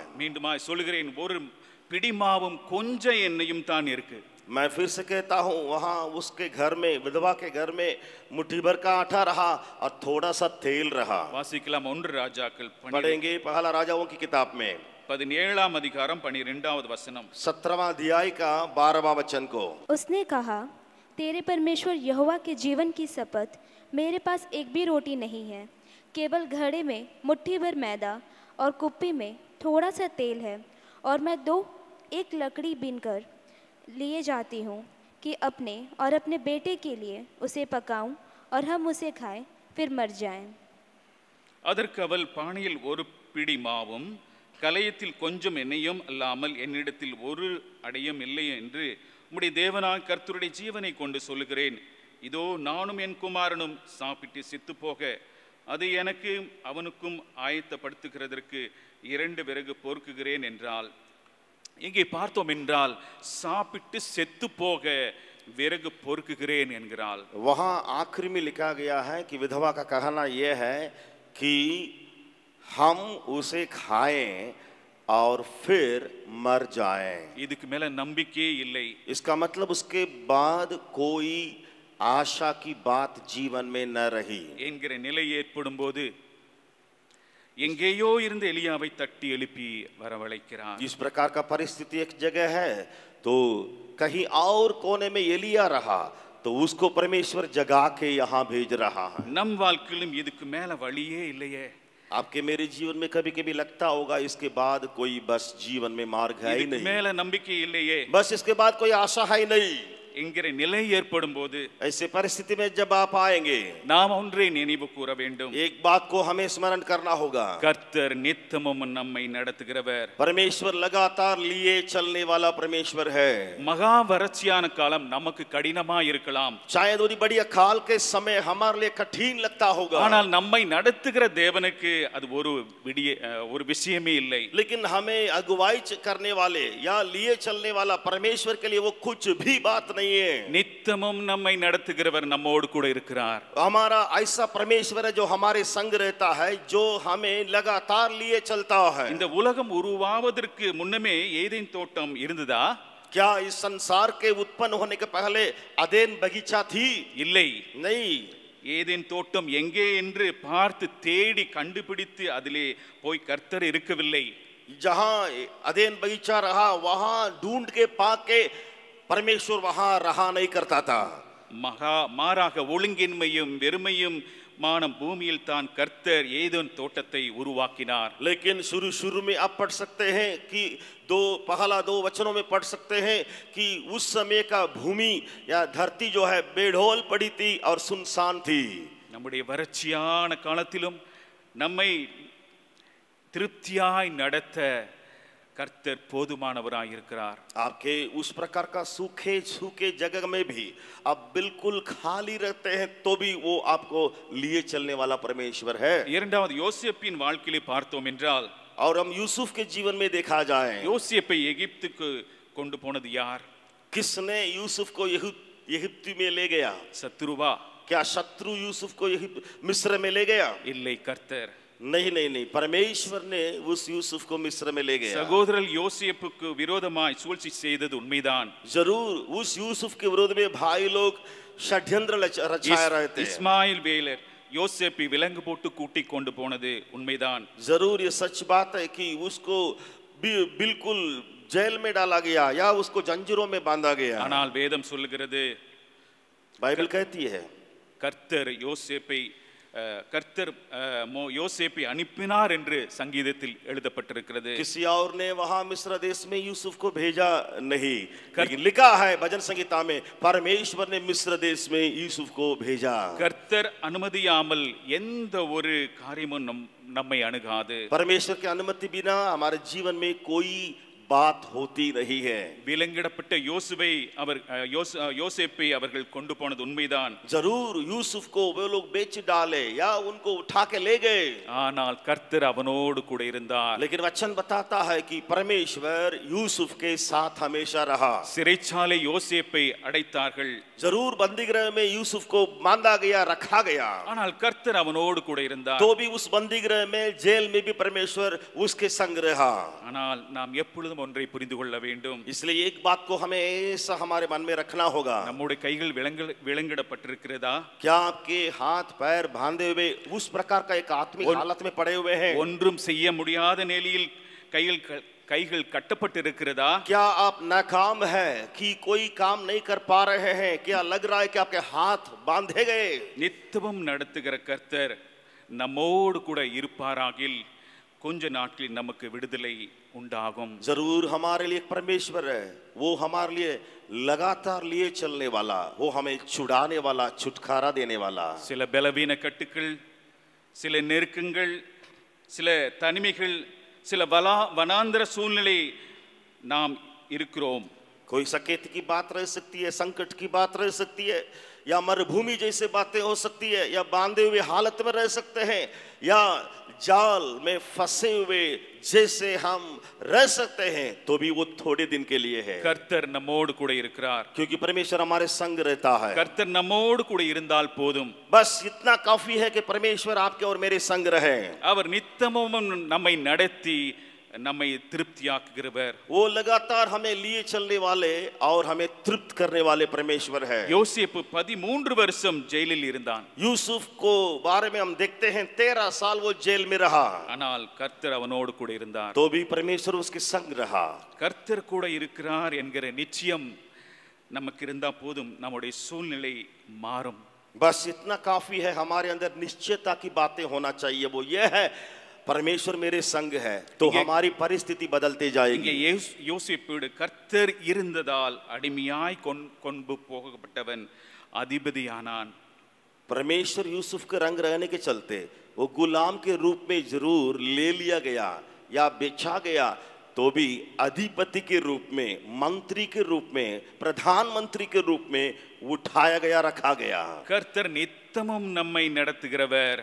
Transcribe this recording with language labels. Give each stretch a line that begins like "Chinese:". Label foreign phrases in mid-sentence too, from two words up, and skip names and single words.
Tamil: மீண்டுமாய் சொல்கிறேன் ஒரு பிடி மாவும் கொஞ்ச எண்ணெயும் தான் இருக்கு.
Hindi: मैं फिर से कहता हूँ वहाँ उसके घर में विधवा के घर में मुट्ठी भर का आटा रहा और थोड़ा सा तेल रहा.
Tamil: வாசிக்கலாம் 1 ராஜாக்கள்
Hindi: पढ़ेंगे पहला राजाओं की किताब में
Tamil: 17ஆம் அதிகாரம் 12வது वचनम
Hindi: 17वां अध्याय का 12वां वचन को. उसने कहा तेरे परमेश्वर यहोवा के जीवन की शपथ मेरे पास एक भी रोटी नहीं है, केवल घड़े में मुट्ठी भर मैदा और कुप्पी में थोड़ा सा तेल है और मैं एक लकड़ी बीनकर लिए जाती हूँ कि अपने और अपने बेटे के लिए उसे पकाऊं और हम उसे खाएं, फिर मर जाएं।
Tamil: அதற்கு அவள், பானையில் ஒரு பிடி மாவும் கலயத்தில் கொஞ்சம் எண்ணெயும் அல்லாமல் என்னிடத்தில் ஒரு அடையும் இல்லை என்று உம்முடைய தேவனாய் கர்த்தருடைய ஜீவனை கொண்டு சொல்லுகிறேன். இதோ நானும் என் குமாரனும் சாப்பிட்டு செத்து போக அதை எனக்கு அவனுக்கும் ஆயத்தப்படுத்துகிறதற்கு 2 விறகு பொறுக்குகிறேன் என்றால், இங்கே பார்த்தோம் என்றால் சாப்பிட்டு செத்து போக विरग பொறுக்குகிறேன் என்கிறாள்.
Hindi: वहां आखिरी में लिखा गया है कि विधवा का कहना यह है कि हम उसे खाएं और फिर मर जाएं.
Tamil: இதுக்கு மேல நம்பிக்கையே இல்லை.
Hindi: इसका मतलब उसके बाद कोई आशा की बात जीवन में न रही
Tamil: என்கிற நிலை ஏற்படும் போது எங்கேயோ இருந்து எலியாவை தட்டி எழுப்பி வரவழைக்கிறார்.
Hindi: इस प्रकार का परिस्थिति एक जगह है तो कहीं और कोने में एलिया रहा तो उसको परमेश्वर जगा के यहाँ भेज रहा है.
Tamil: நம் வாழ்க்கையிலும் இதுக்கு மேல வழியே இல்லையே.
Hindi: आपके मेरे जीवन में कभी कभी लगता होगा इसके बाद कोई बस जीवन में मार्ग है ही
Tamil: இதுக்கு
Hindi: नहीं,
Tamil: மேல நம்பிக்கை இல்லையே
Hindi: बस इसके बाद कोई आशा है ही नहीं.
Tamil: என்கிற நிலை ஏற்படும் போது
Hindi: ऐसे परिस्थिति में जब आप आएंगे
Tamil: நாம் ஒன்றை நினைவு கூற வேண்டும்.
Hindi: एक बात को हमें स्मरण करना होगा.
Tamil: கர்த்தர் நித்தமும் நம்மை நடத்துகிறவர்.
Hindi: परमेश्वर लगातार लिए चलने वाला परमेश्वर है.
Tamil: மகா வறட்சியான காலம் நமக்கு கடினமா இருக்கலாம்.
Hindi: शायद वो बड़ी अकाल के समय हमारे लिए कठिन लगता होगा,
Tamil: ஆனால் நம்மை நடத்துகிற தேவனுக்கு அது ஒரு விஷயமே இல்லை.
Hindi: लेकिन हमें अगुवाई करने वाले या लिए चलने वाला परमेश्वर के लिए वो कुछ भी बात नहीं है.
Tamil: நித்தமும் நம்மை நடத்துகிறவர் நம்மோடு கூட இருக்கிறார்.
Hindi: हमारा ऐसा परमेश्वर है जो हमारे संग रहता है, जो हमें लगातार लिए चलता है.
Tamil: இந்த உலகம் உருவாவதற்கு முன்னமே ஏதேன் தோட்டம் இருந்ததா?
Hindi: क्या इस संसार के उत्पन्न होने के पहले अदेन बगीचा थी?
Tamil: இல்லை.
Hindi: नहीं.
Tamil: ஏதேன் தோட்டம் எங்கே என்று பார்த்து தேடி கண்டுபிடித்து அதிலே போய் கர்த்தர் இருக்கவில்லை.
Hindi: जहां अदेन बगीचा रहा वहां ढूंढ के पाके परमेश्वर वहां रहा नहीं करता था.
Tamil: மாறாக ஒழுங்கின்மையும் வெறுமையும் மானம் பூமியில் தான் கர்த்தர் ஏதேன் தோட்டத்தை உருவாக்கினார்.
Hindi: लेकिन शुरू में आप पढ़ सकते हैं कि पहला 2 वचनों में पढ़ सकते हैं कि उस समय का भूमि या धरती जो है बेढोल पड़ी थी और सुनसान थी.
Tamil: நம்முடைய வறட்சியான காலத்திலும் நம்மை திருப்தியாய் நடத்த கர்த்தர் போதுமானவராய் இருக்கிறார்.
Hindi: आपके उस प्रकार का सूखे जगह में भी आप बिल्कुल खाली रहते हैं तो भी वो आपको लिए चलने वाला परमेश्वर है.
Tamil: இரண்டாவது யோசேப்பின் வாழ்க்கையை பார்த்தோம் என்றால்,
Hindi: और हम यूसुफ के जीवन में देखा जाए,
Tamil: யோசேப்பை எகிப்துக்கு கொண்டு போனது யார்?
Hindi: किसने यूसुफ को यिप्त में ले गया?
Tamil: சத்ருவா?
Hindi: क्या शत्रु यूसुफ को मिस्र में ले गया?
Tamil: இல்லை, கர்த்தர்.
Hindi: नहीं, परमेश्वर ने उस यूसुफ को मिस्र में ले गया.
Tamil: சகோதரர் யோசேப்புக்கு விரோதமாய் சூழ்ச்சி செய்தது உண்மைதான்.
Hindi: जरूर उस यूसुफ के विरोध में भाई लोग षड्यंत्र रचा रहे थे.
Tamil: இஸ்மாயில் வேலர் யோசேப்பை விலங்கு போட்டு கூட்டி கொண்டு போனது உண்மைதான்.
Hindi: जरूर ये सच बात है कि उसको बिल्कुल जेल में डाला गया या उसको जंजीरों में बांधा गया.
Tamil: ஆனால் வேதம் சொல்லுகிறது,
Hindi: बाइबल कहती है
Tamil: கர்த்தர் யோசேப்பை அனுப்பினார் என்று சங்கீதத்தில் எழுதப்பட்டிருக்கிறது.
Hindi: किसी और ने वहां मिस्र देश में यूसुफ को भेजा नहीं, लेकिन लिखा है भजन संगीता में परमेश्वर ने मिस्र देश में यूसुफ को भेजा.
Tamil: கர்த்தர் அனுமதியாமல் எந்த ஒரு காரியமும் நம்மை அணுகாது.
Hindi: परमेश्वर की अनुमति बिना हमारे जीवन में कोई बात होती नहीं है.
Tamil: விலங்கிடப்பட்ட யோசேப்பை அவர்கள் கொண்டு போனது உண்மைதான்.
Hindi: जरूर यूसुफ को वे लोग बेच डाले या उनको उठा के ले गए,
Tamil: ஆனால் கர்த்தர் அவனோடு கூட இருந்தார்.
Hindi: लेकिन वचन बताता है कि परमेश्वर यूसुफ के साथ हमेशा रहा.
Tamil: சிறைச்சாலை யோசேப்பை அடைத்தார்கள்.
Hindi: जरूर बंदीगृह में यूसुफ को बांधा गया, रखा गया,
Tamil: ஆனால் கர்த்தர் அவனோடு கூட இருந்தார்.
Hindi: तो भी उस बंदीगृह में जेल में भी परमेश्वर उसके संग रहा.
Tamil: ஆனால் நாம் எப்பொழுதும் ஒன்றை புரிந்து கொள்ள வேண்டும்.
Hindi: इसलिए एक बात को हमें ऐसा हमारे मन में रखना होगा.
Tamil: நம்முடைய கைகள் விலங்கிடப்பட்டிருக்கிறதா?
Hindi: क्या आपके हाथ पैर बांधे हुए उस प्रकार का एक आत्मिक हालत में पड़े हुए हैं?
Tamil: ஒன்றும் செய்ய முடியாத நிலையில் கைகள் கட்டப்பட்டிருக்கிறதா?
Hindi: क्या आप नाकाम है कि कोई काम नहीं कर पा रहे हैं? क्या लग रहा है कि आपके हाथ बांधे गए?
Tamil: நித்தமும் நடத்துகிற கர்த்தர் நம்மோடு கூட இருப்பாராகில் கொஞ்ச நாட்களில் நமக்கு விடுதலை உண்டாகும்.
Hindi: जरूर हमारे लिए एक परमेश्वर है, वो हमारे लिए लगातार लिए चलने वाला, वो हमें छुड़ाने वाला, छुटकारा देने वाला.
Tamil: சில பலவீன கட்டுக்கள், சில நெருக்கங்கள், சில தனிமைகள், சில வனாந்தர சூழ்நிலை நாம் இருக்கிறோம்.
Hindi: कोई सकेत की बात रह सकती है, संकट की बात रह सकती है, या मरुभूमि जैसे बातें हो सकती है, या बांधे हुए हालत में रह सकते हैं, या जाल में फंसे हुए जैसे हम रह सकते हैं, तो भी वो थोड़े दिन के लिए है.
Tamil: கர்த்தர் நம்மோடு கூட இருக்கிறார்.
Hindi: क्योंकि परमेश्वर हमारे संग रहता है.
Tamil: கர்த்தர் நம்மோடு கூட இருந்தால் போதும்.
Hindi: बस इतना काफी है कि परमेश्वर आपके और मेरे संग रहे.
Tamil: அவர் நித்தமும் நம்மை நடத்தி நம்மை திருப்தியாக்குகிறவர்.
Hindi: वो लगातार हमें लिए चलने वाले और हमें तृप्त करने वाले परमेश्वर है.
Tamil: யோசேப்பு 13 வருஷம் ஜெயிலில் இருந்தான்.
Hindi: यूसुफ को बारे में हम देखते हैं 13 साल वो जेल में रहा,
Tamil: ஆனால் கர்த்தர் அவனோடு கூட இருந்தார்.
Hindi: तो भी परमेश्वर उसके संग रहा.
Tamil: கர்த்தர் கூட இருக்கிறார் என்கிற நிச்சயம் நமக்கு இருந்தா போதும், நம்முடைய சூழ்நிலை மாறும்.
Hindi: बस इतना काफी है, हमारे अंदर निश्चयता की बातें होना चाहिए. वो ये है, परमेश्वर मेरे संग है, तो हमारी परिस्थिति बदलते
Tamil: இங்கே
Hindi: जाएगी.
Tamil: யோசேப்போடு கர்த்தர் இருந்ததால் அடிமையாய் கொண்டு போகப்பட்டவன் அதிபதியானான்.
Hindi: परमेश्वर यूसुफ के रंग रहने के चलते वो गुलाम के रूप में जरूर ले लिया गया या बेचा गया, तो भी अधिपति के रूप में, मंत्री के रूप में, प्रधानमंत्री के रूप में उठाया गया, रखा गया.
Tamil: கர்த்தர் நித்தமும் நம்மை நடத்துகிறவர்.